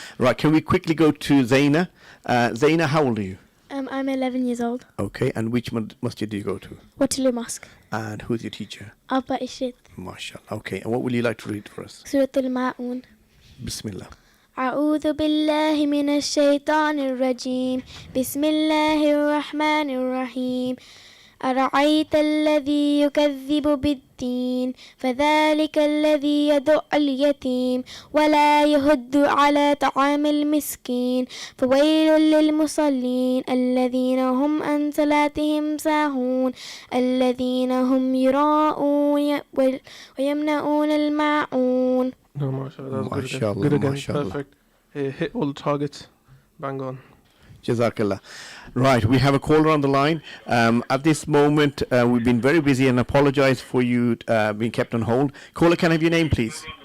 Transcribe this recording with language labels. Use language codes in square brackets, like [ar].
[en] Right, can we quickly go to Zaynah? Zaynah, how old are you? I'm 11 years old. Okay, and which masjid do you go to? Waterloo Mosque. And who's your teacher? Abba Ishrat. [ar] Mashallah. [en] Okay, and what would you like to read for us? Surah Al-Ma'un. [ar] Bismillah. أعوذ بالله من الشيطان الرجيم بسم الله الرحمن الرحيم أرأيت الذي يكذب بالدين فذلك الذي يدع اليتيم ولا يهد على طعام المسكين فويل للمصلين الذين هم عن صلاتهم ساهون الذين هم يراءون ويمنعون الماعون. [en] No, mashallah, that was good again. Good again, perfect. Hit all the targets. Bang on. [ar] Jazakallah. [en] Right, we have a caller on the line. At this moment, we've been very busy and apologize for you being kept on hold. Caller, can I have your name, please?